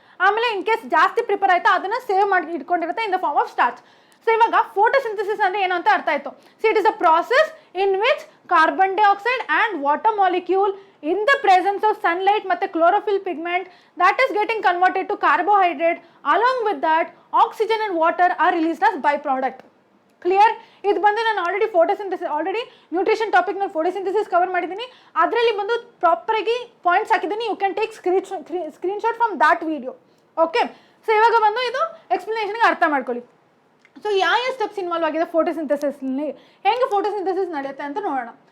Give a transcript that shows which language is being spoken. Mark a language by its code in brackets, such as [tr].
[kn] ಆಮೇಲೆ in case ಜಾಸ್ತಿ prepare ಆಯ್ತಾ ಅದನ್ನು ಸೇವ್ ಮಾಡಿ ಇಟ್ಕೊಂಡಿರುತ್ತೆ [en] In the form of starch. So [kn] ಇವಾಗ ಫೋಟೋಸಿಂಥಸಿಸ್ ಅಂದರೆ ಏನು ಅಂತ ಅರ್ಥ ಆಯಿತು. [en] So it is a process in which carbon dioxide and water molecule in the presence of sunlight ಮತ್ತು chlorophyll pigment that is getting converted to carbohydrate. Along with that oxygen and water are released as byproduct. Clear? [kn] ಇದು ಬಂದು ನಾನು already nutrition ಟಾಪಿಕ್ನಲ್ಲಿ photosynthesis cover ಮಾಡಿದ್ದೀನಿ. ಅದರಲ್ಲಿ ಬಂದು ಪ್ರಾಪರಾಗಿ points ಹಾಕಿದ್ದೀನಿ. [en] You can take screenshot from that video. [kn] Okay, so ಇವಾಗ ಬಂದು ಇದು ಎಕ್ಸ್ಪ್ಲನೇಷನ್ಗೆ ಅರ್ಥ ಮಾಡ್ಕೊಳ್ಳಿ. ಸೊ ಯಾವ ಸ್ಟೆಪ್ಸ್ ಇನ್ವಾಲ್ವ್ ಆಗಿದೆ ಫೋಟೋಸಿಂಥಸಿಸ್ನಲ್ಲಿ, ಹೆಂಗೆ ಫೋಟೋಸಿಂಥಸಿಸ್ ನಡೆಯುತ್ತೆ ಅಂತ ನೋಡೋಣ.